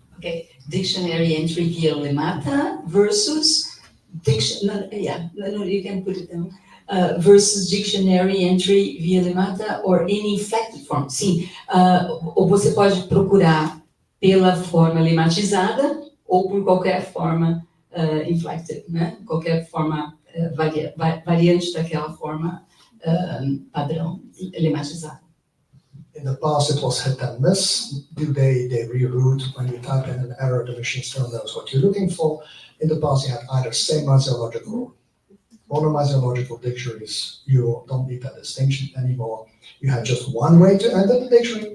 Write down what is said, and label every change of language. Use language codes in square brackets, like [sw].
[en] Okay, dictionary entry via lemata versus you can put it down. Versus dictionary entry via lemata or any inflected form. [pt] Sim, ou você pode procurar pela forma lematizada ou por qualquer forma inflected, né? Qualquer forma variante daquela forma padrão lematizada. [en] In the past, it was hit and miss. Today, they reroute. When you type in an error, the machine still knows what you're looking for. In the past, you had either semasiological or monomasiological dictionaries. You don't need that distinction anymore. You had just one way to enter the dictionary.